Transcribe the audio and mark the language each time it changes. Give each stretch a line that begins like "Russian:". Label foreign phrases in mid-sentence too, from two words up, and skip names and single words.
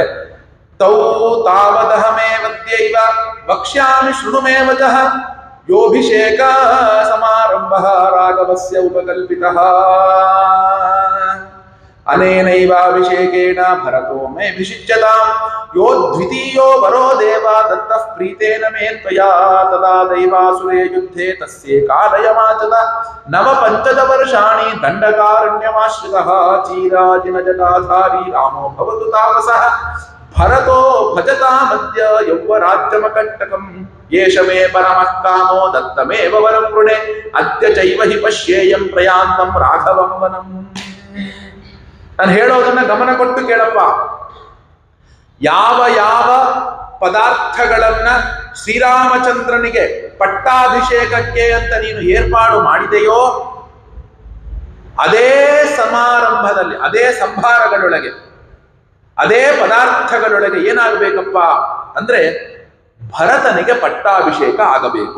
Sanskrit: ತೌ ತಾವದಹಮೇ ವದ್ಯೈವ ವಕ್ಷ್ಯಾಮಿ ಶೃಣುಮೇ ವಚಃ ಯೋಭಿಷೇಕ ಸಮಾರಂಭ ರಾಘವಸ್ಯ ಉಪಕಲ್ಪಿತಃ ಅನೇನೈವಾಭಿಷೇಕೇನ ಭರತೋ ಮೇ ವಿಷಿಚ್ಯತಾಂ ಯೋ ದ್ವಿತೀಯೋ ವರೋ ದೇವ ದತ್ತಃ ಪ್ರೀತೇನ ಮೇ ತ್ವಯಾ ತದಾ ದೈವಾಸುರೇ ಯುದ್ಧೇ ತಸ್ಯೇ ಕಾಲಯಮಾಚತ ನವ ಪಂಚದ ವರ್ಷಾಣಿ ದಂಡಕಾರಣ್ಯಮಾಶ್ರಿತಃ ಚೀರಾಜಿನ ಜಟಾಧಾರಿ ರಾಮೋ ಭವತು ತಾಪಸಃ ಭರತೋ ಭಜತಾಮದ್ಯ ಯೌವರಾಜ್ಯಮಕಂಟಕಂ ಯೇಷ ಮೇ ಪರಮಃ ಕಾಮೋ ದತ್ತಮೇವ ವರಂ ವೃಣೆ ಅದ್ಯ ಚೈವ ಹಿ ಪಶ್ಯೇಯಂ ಪ್ರಯಾಂತಂ ರಾಘವಂ ವನಂ.
Kannada: ನಾನು ಹೇಳೋದನ್ನ ಗಮನ ಕೊಟ್ಟು ಕೇಳಪ್ಪ. ಯಾವ ಯಾವ ಪದಾರ್ಥಗಳನ್ನ ಶ್ರೀರಾಮಚಂದ್ರನಿಗೆ ಪಟ್ಟಾಭಿಷೇಕಕ್ಕೆ ಅಂತ ನೀನು ಏರ್ಪಾಡು ಮಾಡಿದೆಯೋ ಅದೇ ಸಮಾರಂಭದಲ್ಲಿ, ಅದೇ ಸಂಭಾರಗಳೊಳಗೆ, ಅದೇ ಪದಾರ್ಥಗಳೊಳಗೆ ಏನಾಗಬೇಕಪ್ಪ ಅಂದ್ರೆ ಭರತನಿಗೆ ಪಟ್ಟಾಭಿಷೇಕ ಆಗಬೇಕು.